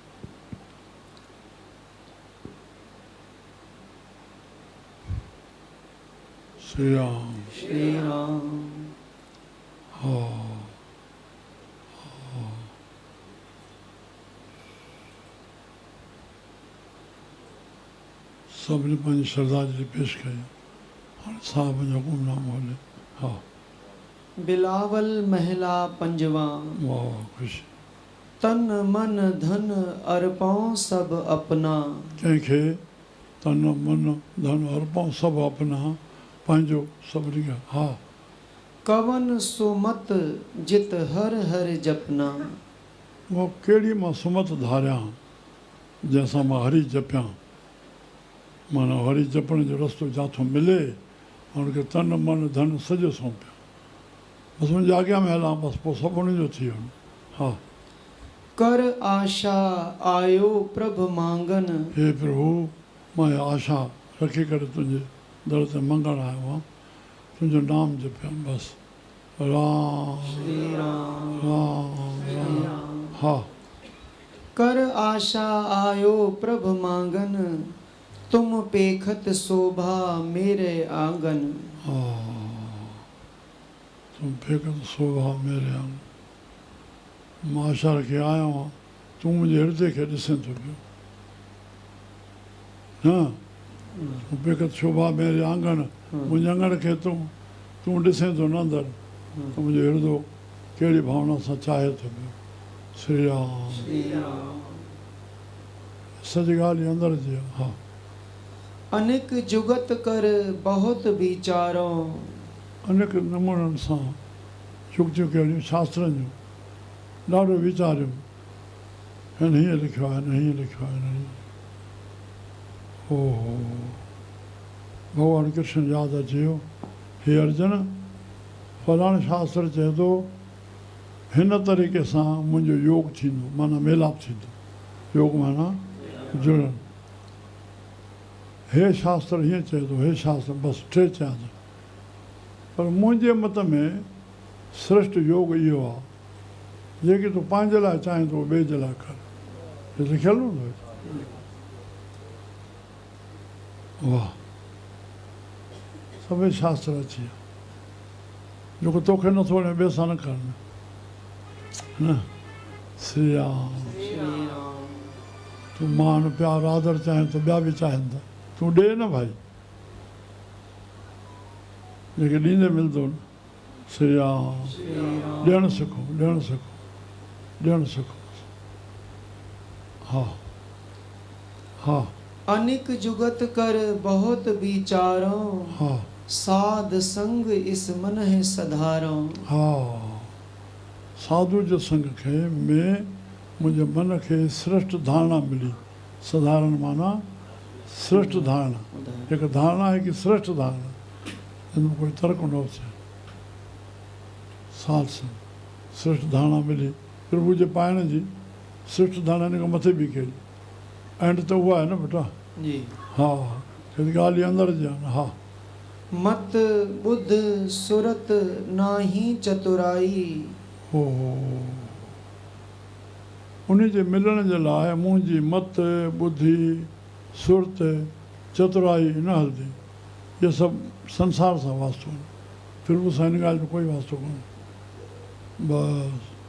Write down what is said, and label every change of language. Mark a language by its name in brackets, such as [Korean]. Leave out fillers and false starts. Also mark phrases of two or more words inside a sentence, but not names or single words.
[Sindhi] श्री राम हा सभिनी पंहिंजी श्रद्धांजलि पेश कई हाणे साहिब जो हुकुमनामो हले हा [Hindi] बिलावल महला पंजवा [Sindhi] वाह ख़ुशी [Hindi] तन मन धन अर्पण सब अपना [Sindhi] कंहिंखे [Hindi] तन मन धन अर्पण [Sindhi] सभु अपना पंहिंजो सभिनी खे हा [Hindi] कवन सुमत जित हर हर जपना [Sindhi] उहो कहिड़ी मां सुमत धारियां जैसा मां हरी जपियां माना हरी जपण जो रस्तो जिथों मिले उनखे तन मन धन सॼो सौंपियो बसि मुंहिंजे अॻियां में हलां बसि पोइ सभु उनजो थी वञे हा [Hindi] कर आशा आयो प्रभु मांगन [Sindhi] हे प्रभु मां इहा आशा रखी करे तुंहिंजे दर ते मंगण आयो आहियां तुंहिंजो नाम जपियां बसि राम श्री राम राम श्री राम राम। हा [Hindi] कर आशा आयो प्रभु मांगन तुम पेखत शोभा मेरे आंगन [Sindhi] हा [Hindi] तुम फेकत शोभा मेरे आंगन [Sindhi] मां आशा रखी आयो आहियां तूं मुंहिंजे हृदय खे ॾिसे थो पियो न [Hindi] तूं फेकत शोभा मेरे आंगन [Sindhi] मुंहिंजे आंगण खे तूं ॾिसे थो न अंदरि त मुंहिंजो हृदय कहिड़ी भावना सां चाहे थो पियो श्री राम श्री राम। सॼी ॻाल्हि अंदरि जी आहे हा [Hindi] अनेक जुगत कर बहुत विचारो [Sindhi] अनेक नमूननि सां युक्तियूं कहिड़ियूं शास्त्रनि जूं ॾाढो वीचारियूं हिन हीअं लिखियो आहे हिन हीअं लिखियो आहे हिन हीअं ओहो भॻवानु कृष्ण यादि अची वियो हे अर्जुन फलाणे शास्त्र चए थो हिन तरीक़े सां मुंहिंजो योग थींदो माना मेलाप थींदो योग माना जुड़नि हे शास्त्र हीअं चए थो हे शास्त्र बसि टे चयां थो पर मुंहिंजे मत में श्रेष्ठ योग इहो आहे जेकी तूं पंहिंजे लाइ चाहीं थो ॿिए जे लाइ कर हे लिखियलु हूंदो वाह सभई शास्त्र अची विया जेको तोखे नथो वणे ॿिए सां न कर न श्री राम श्री राम। तूं मान प्यार आदर चाहीं त ॿिया बि चाहिनि था तूं ॾे न भाई जेके ॾींदे मिलंदो न श्री राम श्री राम। ॾियणु सिखो ॾियणु सिखो ॾियणु सिखो हा हा [Hindi] अनेक जुगत कर बहुत विचारो [Sindhi] हा [Hindi] साध संग इस मन है सधारो [Sindhi] हा साधु जे संग खे में मुंहिंजे मन खे श्रेष्ठ धारणा मिली साधारण माना श्रेष्ठ धारणा हिकु धारणा आहे कि श्रेष्ठ धारणा हिन में कोई तर्क न अचे साध संग श्रेष्ठ धारणा मिली प्रभु जे पाइण जी श्रेष्ठ धारणा हिन खां मथे बि कई एंड त उहा आहे न बेटा जी। हा हिते ॻाल्हि अंदरि जी आहे न हा [Hindi] मत बुद्ध सुरत नाही चतुराई [Sindhi] हो उन जे मिलण जे लाइ मुंहिंजी मत ॿुधी सुरत चतुराई न हलंदी इहे सभु संसार सां वास्तो आहिनि प्रभु सां हिन ॻाल्हि जो कोई वास्तो कोन्हे बसि